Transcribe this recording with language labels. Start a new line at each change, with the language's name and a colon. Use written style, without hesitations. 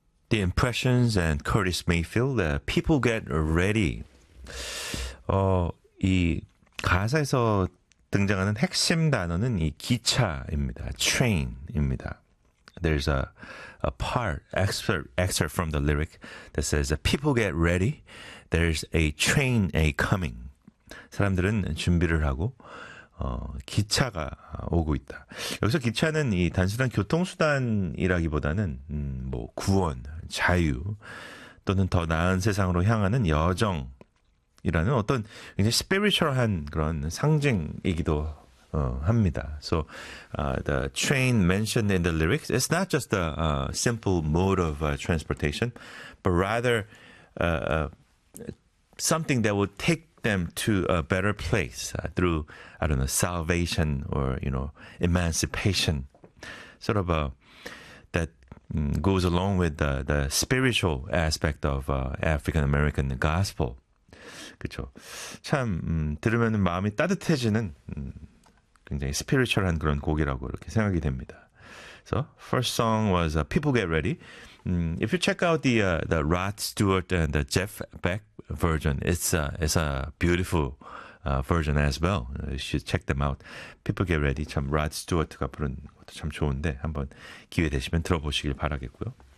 English: The Impressions and Curtis Mayfield
Korean: 의
English: People Get Ready.
Korean: 이 가사에서 등장하는 핵심 단어는 이 기차입니다. Train입니다.
English: There's a part, excerpt from the lyric that says People get ready, there's a train a coming.
Korean: 사람들은 준비를 하고 기차가 오고 있다. 여기서 기차는 이 단순한 교통수단이라기보다는 뭐 구원, 자유 또는 더 나은 세상으로 향하는 여정이라는 어떤 굉장히 스피리추얼한 그런 상징이기도 합니다.
English: So the train mentioned in the lyrics, it's not just a simple mode of transportation, but rather something that will take them to a better place through, I don't know, salvation or, you know, emancipation. Sort of that goes along with the spiritual aspect of African-American gospel.
Korean: 그렇죠. 참 들으면 마음이 따뜻해지는 굉장히 스피리추얼한 그런 곡이라고 이렇게 생각이 됩니다.
English: So, first song was People Get Ready. If you check out the Rod Stewart and the Jeff Beck version, it's a beautiful version as well. You should check them out. People Get Ready,
Korean: 참 Rod Stewart가 부른 것도 참 좋은데 한번 기회 되시면 들어보시길 바라겠고요.